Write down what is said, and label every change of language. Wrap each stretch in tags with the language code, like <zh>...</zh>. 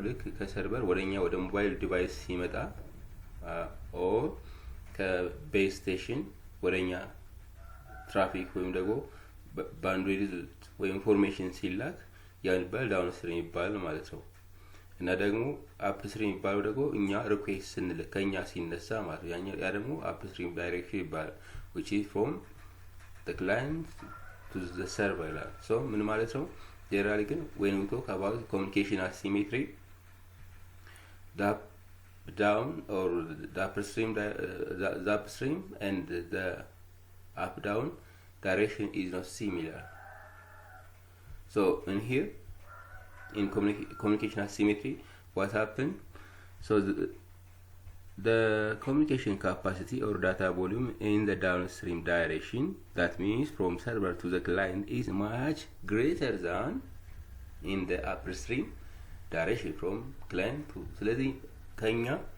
<am>ልክ ከሰርቨር ወደኛ ወደ ሞባይል ዲቫይስ ሲመጣ ኦር ከቤዝ ስቴሽን ወደኛ ትራፊክ ወይም ደግሞ ባንድዊድዝ ወይ ኢንፎርሜሽን ሲላክ ያን ይባል ዳውን ስትሪም ይባላል ማለት ነው። እና ደግሞ አፕ ስትሪም ይባላል ደግሞ እኛ ሪኩዌስት ስንልክ ከኛ ሲነሳ ማለት ነው። ያ ደግሞ አፕ ስትሪም ዳይሬክሽን ይባላል</am> <en>which is from the client to the server</en> <am>ይላል። so ምን ማለት ነው?</am> <en>generally ግን when we talk about communication asymmetry, the down or the upstream and the up down direction is not similar. So in here in communication asymmetry, what happened? So the communication capacity or data volume in the downstream direction, that means from server to the client, is much greater than in the upstream direction from client to</en> <am>ስለዚህ ከኛ</am>